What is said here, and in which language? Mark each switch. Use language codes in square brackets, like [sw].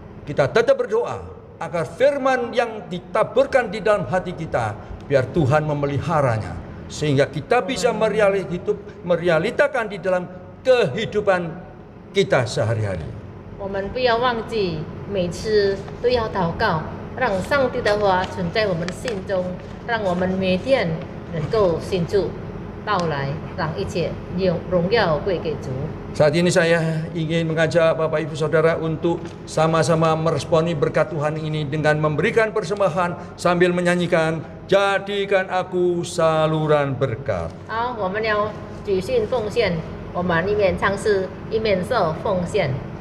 [id] Kita tetap berdoa agar firman yang ditaburkan di dalam hati kita, biar Tuhan memeliharanya, sehingga kita bisa merealitakan di dalam kehidupan kita sehari-hari. [zh] 我们不要忘记，每次都要祷告，让上帝的话存在我们心中，让我们每天能够信主到来，让一切荣耀归给主。 [id] Saat ini saya ingin mengajak Bapak Ibu Saudara untuk sama-sama meresponi berkat Tuhan ini dengan memberikan persembahan sambil menyanyikan "Jadikan Aku Saluran Berkat". [zh] 好，我们要举信奉献，我们一面唱诗，一面受奉献。